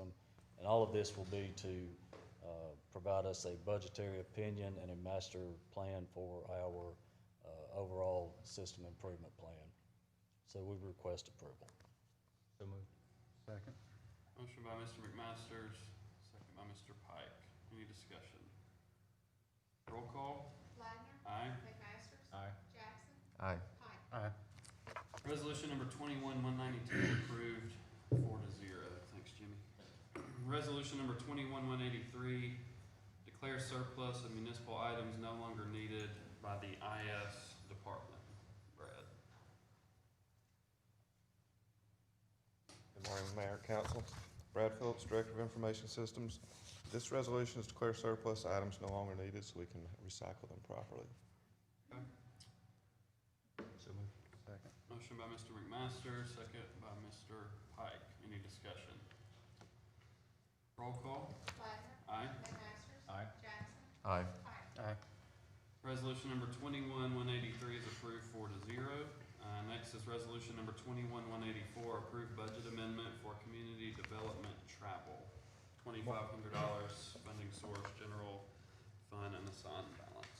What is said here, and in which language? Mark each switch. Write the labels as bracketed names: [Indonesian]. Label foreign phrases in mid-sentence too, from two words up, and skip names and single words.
[English] And all of this will be to provide us a budgetary opinion and a master plan for our overall system improvement plan. So we request approval. So moved. Second. Motion by Mr. McMasters, second by Mr. Pike. Any discussion? Roll call. Ladner. Aye. McMasters. Aye. Jackson. Aye. Pike. Aye. Resolution number 21-192 approved 4-0. Thanks, Jimmy. Resolution number 21-183, declare surplus of municipal items no longer needed by the IS department. Brad. Good morning, Mayor and Council. Brad Phillips, Director of Information Systems. This resolution is to declare surplus items no longer needed so we can recycle them properly. Okay. So moved. Second. Motion by Mr. McMaster, second by Mr. Pike. Any discussion? Roll call. Ladner. Aye. McMasters. Aye. Jackson. Aye. Pike. Aye. Resolution number 21-183 is approved 4-0. Next is resolution number 21-184, approved budget amendment for community development travel. $2,500 funding source, general fund unassigned balance.